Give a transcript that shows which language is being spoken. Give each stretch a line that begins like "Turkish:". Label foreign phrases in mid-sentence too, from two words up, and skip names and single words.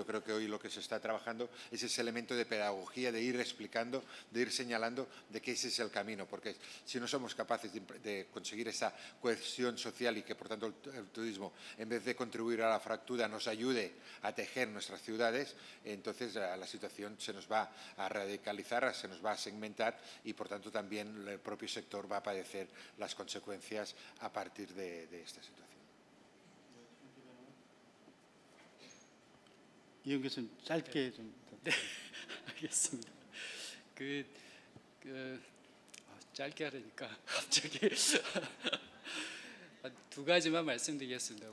Spanish: creo que hoy lo que se está trabajando es ese elemento de pedagogía, de ir explicando, de ir señalando de que ese es el camino, porque si no somos capaces de conseguir esa cohesión social y que por tanto el turismo, en vez de contribuir a la fractura, nos ayude a tejer nuestras ciudades, entonces la situación se nos va a radicalizar, se nos va a segmentar y por tanto también el propio sector va a padecer las consecuencias a partir de esta situación.
Korean: 이용 교수님 짧게 좀. 네, 알겠습니다. 짧게 하려니까 갑자기 두 가지만 말씀드리겠습니다.